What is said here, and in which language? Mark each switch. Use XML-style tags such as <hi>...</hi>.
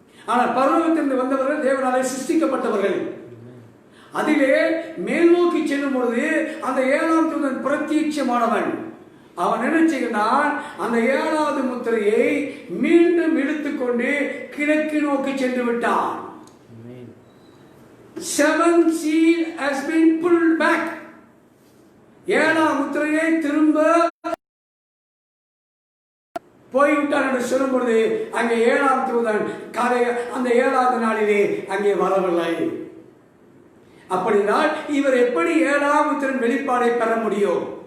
<ta>ஆனால் பரலோகத்திலிருந்து வந்தவர்கள் தேவனாலே சிருஷ்டிக்கப்பட்டவர்கள். அதிலே மேல் நோக்கி செல்லும் பொழுது அந்த 7ஆம் தூதன் பிரத்யட்சமானவன். அவன் என்ன செய்கிறான், அந்த 7வது முத்திரையை மீண்டும் இழுத்துக்கொண்டு கிழக்கு நோக்கி சென்று விட்டான்.</ta> <en>7th seal has been pulled back.</en> <ta>7ஆம் முத்திரையை திரும்ப போய்விட்டார் என்று சொல்லும் பொழுது அங்கே 7ஆம் தூதன் அந்த 7வது நாளிலே அங்கே வரவில்லை. அப்படினால் இவர் எப்படி 7ஆம் முத்திரையின் வெளிப்பாடை பெற முடியும்?</ta>